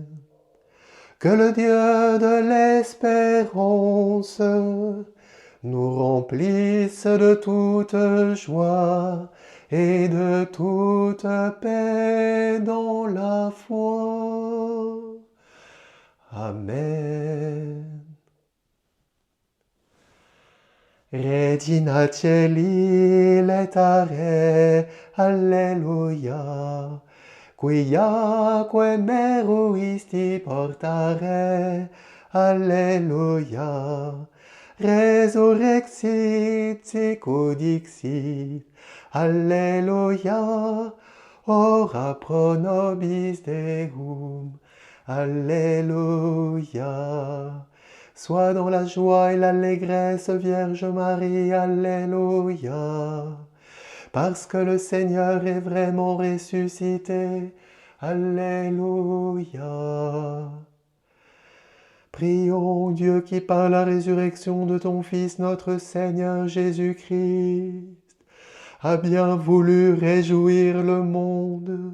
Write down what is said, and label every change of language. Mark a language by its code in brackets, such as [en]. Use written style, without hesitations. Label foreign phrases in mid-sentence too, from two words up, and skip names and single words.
[fr] Que le Dieu de l'espérance nous remplisse de toute joie et de toute paix dans la foi. Amen. [la] Regina Caeli letare, alleluia, quiaque meruisti portare, alleluia, resurrexit sicut dixit, alleluia, ora pro nobis Deum, alleluia. [fr] Sois dans la joie et l'allégresse, Vierge Marie, alléluia. Parce que le Seigneur est vraiment ressuscité, alléluia. Prions Dieu qui par la résurrection de ton Fils, notre Seigneur Jésus-Christ, a bien voulu réjouir le monde.